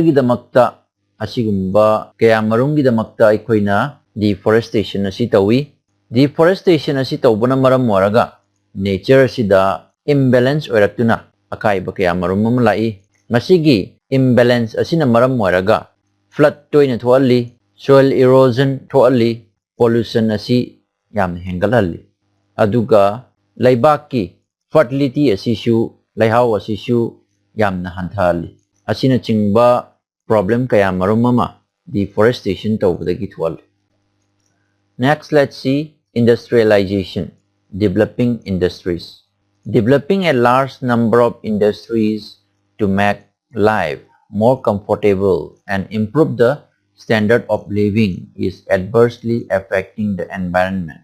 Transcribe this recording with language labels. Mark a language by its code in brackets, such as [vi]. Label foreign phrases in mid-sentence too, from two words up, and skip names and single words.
[mni] gi damakta asigumba kaya marung gi damakta aikoina deforestation asi tawi deforestation asi tawbana maram waraga nature sida imbalance oiraktuna akaiba kaya marum mamlai masigi imbalance asina maram waraga flood toina thoali, [en] soil erosion [mni] thoali, pollution asi yamna hengalali. Aduga laibaki fertility asishu laihau asishu yamna hanthali. Asina chingba problem kaya marumama deforestation tawbadagi thoali. [en] Next, let's see industrialization, developing industries. Developing a large number of industries to make life more comfortable and improve the standard of living is adversely affecting the environment.